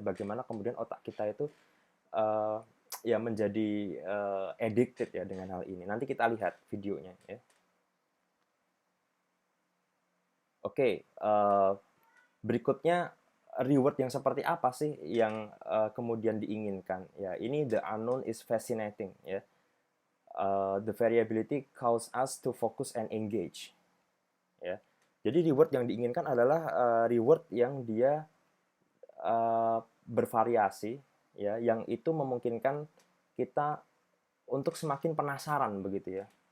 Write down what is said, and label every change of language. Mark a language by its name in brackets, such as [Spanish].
[Indonesian] Bagaimana kemudian otak kita itu ya menjadi addicted ya dengan hal ini. Nanti kita lihat videonya ya. Oke, berikutnya reward yang seperti apa sih yang kemudian diinginkan? Ya, ini [English] the unknown is fascinating ya. The variability causes us to focus and engage. [Indonesian] Ya. Jadi reward yang diinginkan adalah reward yang dia bervariasi, ya, yang itu memungkinkan kita untuk semakin penasaran begitu ya.